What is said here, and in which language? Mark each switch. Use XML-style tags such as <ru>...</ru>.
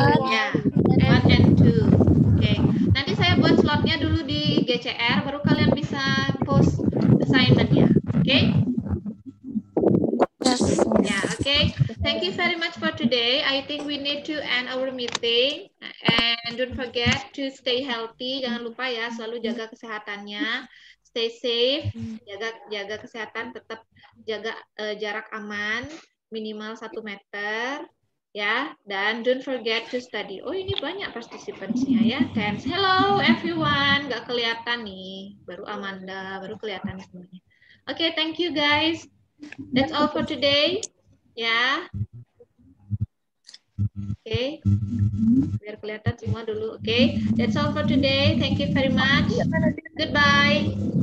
<id>ya,</id> <en>1 and 2.</en> <id>Oke, nanti saya buat slotnya dulu di GCR, baru kalian bisa post assignment-nya. Oke? Ya, oke.</id> <en>Thank you very much for today. I think we need to end our meeting. And don't forget to stay healthy.</en> <id>Jangan lupa ya, selalu jaga kesehatannya.</id> <en>Stay safe,</en> <id>jaga kesehatan, tetap jaga jarak aman, minimal 1 meter. Ya, dan</id> <en>don't forget to study.</en> <id>Oh, ini banyak participants-nya ya.</id> <en>Thanks. Hello everyone.</en> <id>Nggak kelihatan nih. Baru Amanda, baru kelihatan semuanya.</id> <en>Oke, thank you guys. That's all for today. Ya. Oke.</en> <id>Biar kelihatan semua dulu.</id> <en>Oke. That's all for today. Thank you very much. Goodbye.</en>